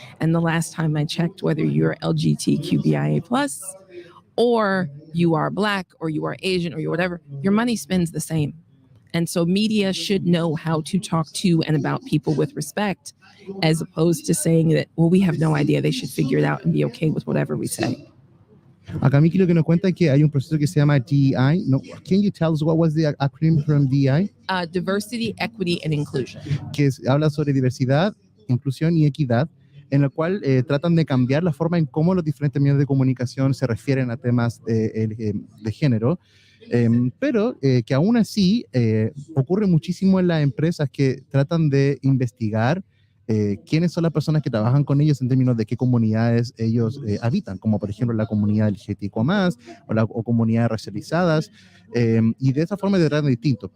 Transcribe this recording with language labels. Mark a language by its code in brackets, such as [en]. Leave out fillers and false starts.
[en] And the last time I checked, whether you're LGBTQIA+, or you are Black, or you are Asian, or you're whatever, your money spends the same. And so media should know how to talk to and about people with respect, as opposed to saying that, well, we have no idea, they should figure it out and be okay with whatever we say. [es] Acá Mikki lo que nos cuenta es que hay un proceso que se llama DEI. [en] No, can you tell us what was the acronym from DEI? Diversity, Equity, and Inclusion. [es] Que habla sobre diversidad, inclusión y equidad, en el cual tratan de cambiar la forma en cómo los diferentes medios de comunicación se refieren a temas de género, pero que aún así ocurre muchísimo en las empresas que tratan de investigar quiénes son las personas que trabajan con ellos en términos de qué comunidades ellos habitan, como por ejemplo la comunidad LGBTQ+, o comunidades racializadas, y de esa forma de tratan distinto.